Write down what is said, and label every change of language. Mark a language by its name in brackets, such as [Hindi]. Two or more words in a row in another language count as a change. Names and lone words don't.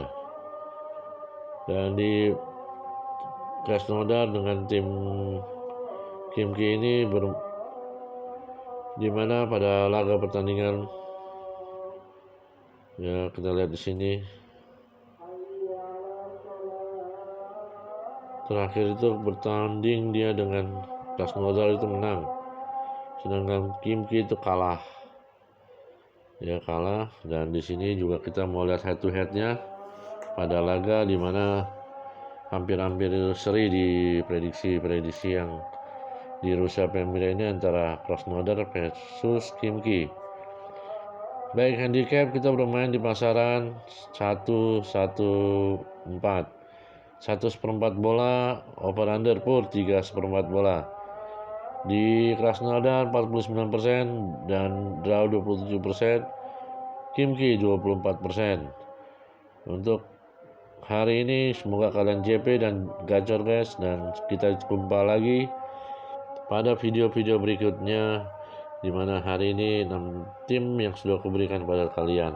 [Indonesian] Dan di Krasnodar dengan tim Khimki ini di mana pada laga pertandingan ya, kita lihat di sini terakhir itu bertanding dia dengan Krasnodar itu menang, sedangkan Khimki itu kalah. Ya kalah. Dan di sini juga kita mau lihat [English] head to headnya [Indonesian] pada laga di mana hampir-hampir seri di prediksi yang di Rusia Premier ini antara Krasnodar versus Khimki. Baik handicap, kita bermain di pasaran 114. 1/4 bola, [English] over under [Indonesian] pur 3/4 bola. Di Krasnodar 49% dan draw 27%, Khimki 24%. Untuk hari ini semoga kalian JP dan gacor guys, dan kita jumpa lagi pada video-video berikutnya, di mana hari ini 6 tim yang sudah kuberikan kepada kalian.